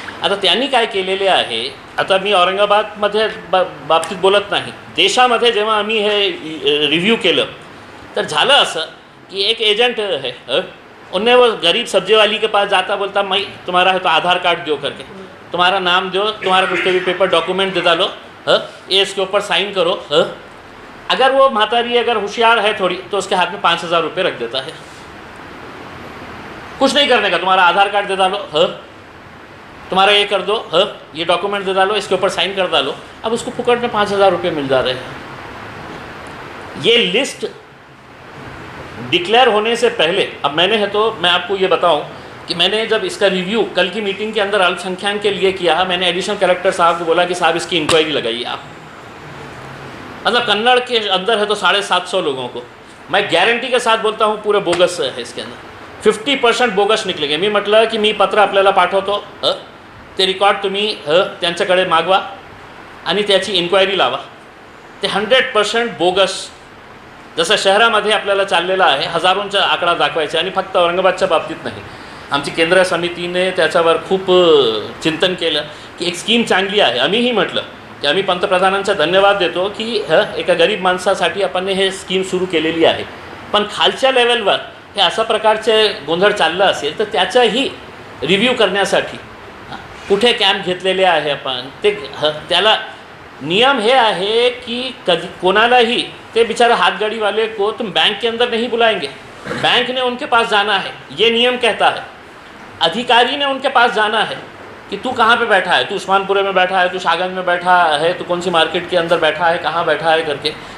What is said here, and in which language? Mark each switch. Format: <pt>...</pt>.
<mr>आता त्यांनी काय केलेले आहे, आता मी औरंगाबादमध्ये बाबतीत बोलत नाही, देशामध्ये जेव्हा आम्ही हे रिव्ह्यू केलं तर झालं असं कि</mr> <hi>एक एजेंट है, उनने वो गरीब सब्जी वाली के पास जाता बोलता मैं तुम्हारा है तो आधार कार्ड दो करके, तुम्हारा नाम दो, तुम्हारा कुछ भी पेपर डॉक्यूमेंट दे डालो, ये इसके ऊपर साइन करो. अगर वो मातारी अगर होशियार है थोड़ी तो उसके हाथ में 5,000 रुपये रख देता है. कुछ नहीं करने का, तुम्हारा आधार कार्ड दे डालो, तुम्हारा ये कर दो, ये डॉक्यूमेंट दे डालो, इसके ऊपर साइन कर डालो. अब उसको फुकट में 5,000 रुपये मिल जा रहे हैं. ये लिस्ट डिक्लेयर होने से पहले, अब मैंने है तो मैं आपको ये बताऊं कि मैंने जब इसका रिव्यू कल की मीटिंग के अंदर अल्पसंख्यक के लिए किया, मैंने एडिशनल कलेक्टर साहब को बोला कि साहब इसकी इंक्वायरी लगाइए आप. मतलब कन्नड़ के अंदर है तो 750 लोगों को, मैं गारंटी के साथ बोलता हूँ पूरे बोगस है इसके अंदर. 50% बोगस निकलेंगे.</hi> <mr>मी म्हटलं की मी पत्र आपल्याला पाठवतो, ते रिकॉर्ड तुम्ही त्यांच्याकडे मागवा आणि त्याची इन्क्वायरी लावा. ते 100% बोगस जसं शहरामध्ये आपल्याला चाललेलं आहे, हजारोंचा आकडा दाखवायचा आणि फक्त औरंगाबादच्या बाबतीत नाही. आमची केंद्र समितीने त्याच्यावर खूप चिंतन केलं की एक स्कीम चांगली आहे. आम्हीही म्हटलं की आम्ही पंतप्रधानांचा धन्यवाद देतो की एका गरीब माणसासाठी आपण हे स्कीम सुरू केलेली आहे. पण खालच्या लेवलवर हे अशा प्रकारचे गोंधळ चाललं असेल तर त्याचाही रिव्ह्यू करण्यासाठी कुठे कॅम्प घेतलेले आहे आपण, ते त्याला नियम हे आहे की कधी कोणालाही ते बेचारे</mr> <hi>हाथगाड़ी को तुम बैंक के अंदर नहीं बुलाएंगे, बैंक ने उनके पास जाना है, ये नियम कहता है। अधिकारी ने उनके पास जाना है कि तू कहाँ पे बैठा है, तू उस्मानपुरे में बैठा है, तू शाहगंज में बैठा है, तू कौन सी मार्केट के अंदर बैठा है, कहाँ बैठा है करके।</hi>